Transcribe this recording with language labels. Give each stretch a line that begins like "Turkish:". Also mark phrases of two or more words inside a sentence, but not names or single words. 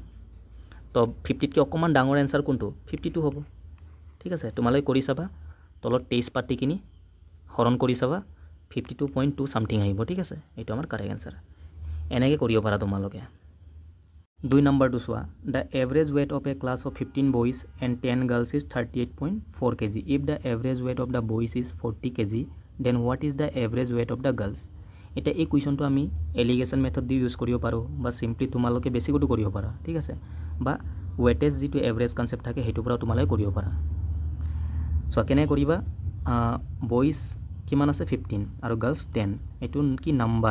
Assamese: তো 50তকৈ অকণমান ডাঙৰ এনচাৰ কোনটো? 52 হ'ব, ঠিক আছে? তোমালোকে কৰি চাবা, তলত 23 পাতি কিনি হৰণ কৰি চাবা, 52.2 সামথিং আহিব, ঠিক আছে? এইটো আমাৰ
English: correct answer.
Assamese: এনেকৈ কৰিব পাৰা তোমালোকে। 2 নম্বৰটো চোৱা,
English: the average weight of a class of 15 boys and 10 girls is 38.4 kg. if the average weight of the boys is 40 kg, then what is the average weight of the girls?
Assamese: এতিয়া এই কুৱেশ্যনটো আমি
English: alligation method
Assamese: দি ইউজ কৰিব পাৰোঁ, বা চিম্পলি তোমালোকে বেছিকতো কৰিব পাৰা, ঠিক আছে? বা ৱেটেজ যিটো
English: average concept
Assamese: থাকে সেইটোৰ পৰাও তোমালোকে কৰিব পাৰা। চ' কেনে কৰিবা, বইজ কিমান আছে? 15 আৰু গাৰ্লছ 10। এইটো কি নাম্বাৰ?